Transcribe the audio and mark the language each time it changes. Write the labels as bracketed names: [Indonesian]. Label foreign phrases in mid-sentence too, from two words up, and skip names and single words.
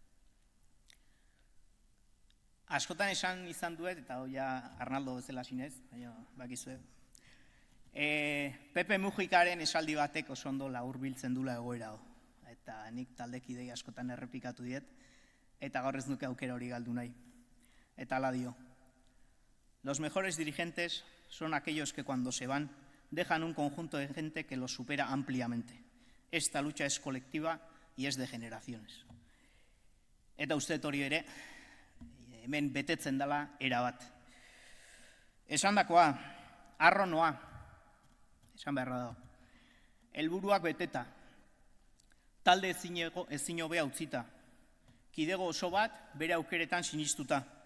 [Basque] Askotan esan izan duet, eta hoia Arnaldo bezala zinez, bakizue, Pepe Mujikaren esaldi batek oso ondo laburbiltzen dula egoera hau. Eta nik taldekidei askotan errepikatu diet, eta gaur ez nuke aukera hori galdu nahi. Eta hala dio, [Spanish] los mejores dirigentes son aquellos que cuando se van dejan un conjunto de gente que los supera ampliamente. Esta lucha es colectiva y es de generaciones. [Basque] Eta uste hori ere, hemen betetzen dela erabat. Esandakoa, harro noa, esan beharra dago. Helburuak beteta, talde ezin hobea utzita, kidego oso bat bere aukeretan sinistuta.